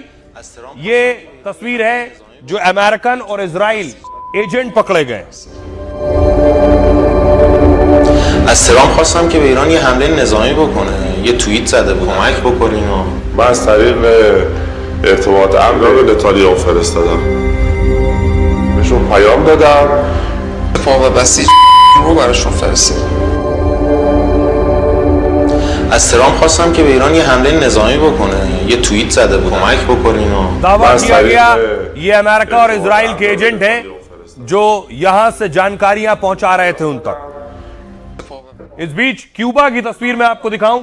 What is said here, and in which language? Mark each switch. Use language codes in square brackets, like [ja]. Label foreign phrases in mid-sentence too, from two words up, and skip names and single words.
[hi] ये तस्वीर है जो अमेरिकन और इजराइल एजेंट पकड़े गए। [fa] از ترامپ خواستم که به ایران یه حمله نظامی بکنه، یه توییت زده کمک بکنین. من از طریق ارتباط امنیتی به نتانیاهو فرستادم، بهشون پیام دادم، اتفاق بسیج رو براشون فرستادم. از ترامپ خواستم که به ایران یه حمله نظامی بکنه، یه توییت زده کمک بکنین. [hi] दावा किया गया ये अमेरिका और इजराइल के एजेंट हैं जो यहां से जानकारियां पहुंचा रहे थे उन तक। इस बीच क्यूबा की तस्वीर मैं आपको दिखाऊं।